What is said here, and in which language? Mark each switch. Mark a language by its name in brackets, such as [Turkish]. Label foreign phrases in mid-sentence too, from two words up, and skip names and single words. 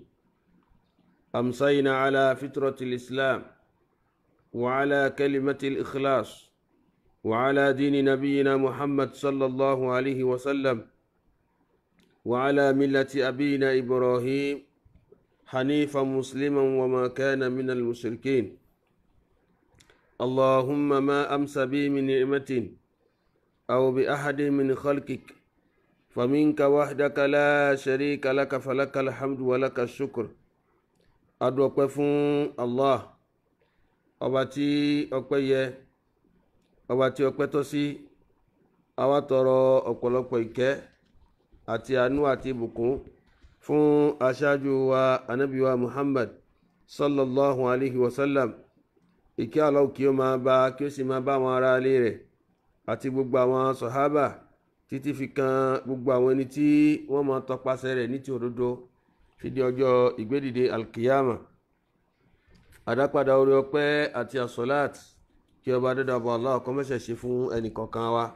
[Arabic] أمسينا على فطرة الإسلام وعلى كلمة الإخلاص وعلى دين نبينا محمد صلى الله عليه وسلم وعلى ملة أبينا إبراهيم حنيفا مسلما وما كان من المشركين. اللهم ما أمس بي من نعمة أو بأحد من خلقك فمنك وحدك لا شريك لك فلك الحمد ولك الشكر. [Yoruba] adúpẹ́ fún Allah ọba tí ọpẹ́ yẹ, ọba tí ọpẹ́ tọ́ sí. Àwa tọrọ ọ̀pọ̀lọpọ̀ ìkẹ́ àti àánú àti ìbùkún fún aṣáájú wa ànábì wa Muhammad [Arabic] صلى الله عليه وسلم. [Yoruba] Ìkẹ́ Allah kí ó máa bá, kí ó sì máa bá àwọn ará ilé rẹ̀ àti gbogbo àwọn sàhábà títí fi kan gbogbo àwọn ẹni tí wọ́n máa tọpasẹ̀ rẹ̀ ní ti òdodo fi di ọjọ́ ìgbédìde alkiyama. Àdápadà orí ọpẹ́ àti àsọ̀láàt kí ọba dẹ́dàbọ̀ Allah kó mẹ́sẹ̀ ṣe fún ẹnì kọ̀ọ̀kan wa.